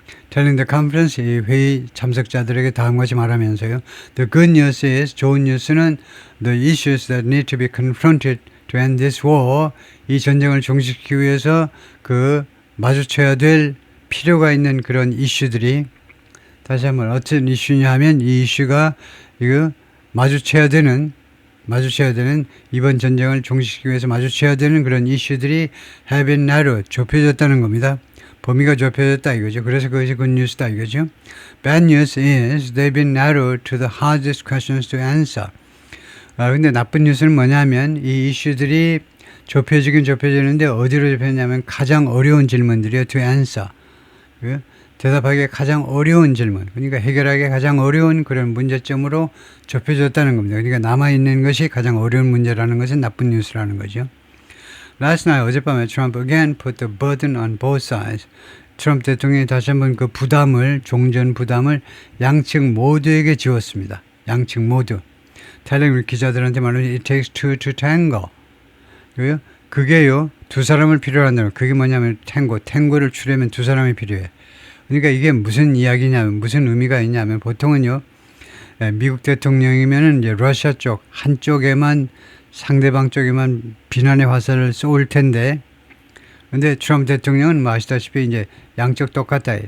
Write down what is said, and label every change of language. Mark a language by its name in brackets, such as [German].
[English] Telling the conference, 이 회의 참석자들에게 다음과 같이 말하면서요. The good news is, 좋은 뉴스는 the issues that need to be confronted [Korean] to end this war, 이 전쟁을 종식시키기 위해서 그 마주쳐야 될 필요가 있는 그런 이슈들이, 다시 한번 어떤 이슈냐 하면 이 이슈가 이거 마주쳐야 되는 이번 전쟁을 종식시키기 위해서 마주쳐야 되는 그런 이슈들이 have been narrowed, 좁혀졌다는 겁니다. 범위가 좁혀졌다 이거죠. 그래서 그것이 good news 다 이거죠. [English] Bad news is they've been narrowed to the hardest questions to answer. [Korean] 근데 나쁜 뉴스는 뭐냐면 이 이슈들이 좁혀지긴 좁혀지는데 어디로 좁혀졌냐면 가장 어려운 질문들이요. [English] to answer. [Korean] 대답하기에 가장 어려운 질문, 그러니까 해결하기 가장 어려운 그런 문제점으로 좁혀졌다는 겁니다. 그러니까 남아있는 것이 가장 어려운 문제라는 것은 나쁜 뉴스라는 거죠. [English] Last night, 어젯밤에 Trump again put the burden on both sides. [Korean] 트럼프 대통령이 다시 한번 그 부담을, 종전 부담을 양측 모두에게 지웠습니다. 양측 모두. [English] telling 기자들한테 말하면 it takes two to tango. [Korean] 그게요, 두 사람을 필요로 한다면, 그게 뭐냐면 탱고를 추려면 두 사람이 필요해. 그러니까 이게 무슨 이야기냐면, 무슨 의미가 있냐면, 보통은요, 미국 대통령이면은 이제 러시아 쪽, 한쪽에만, 상대방 쪽에만 비난의 화살을 쏘을 텐데, 근데 트럼프 대통령은 뭐 아시다시피 이제 양쪽 똑같다.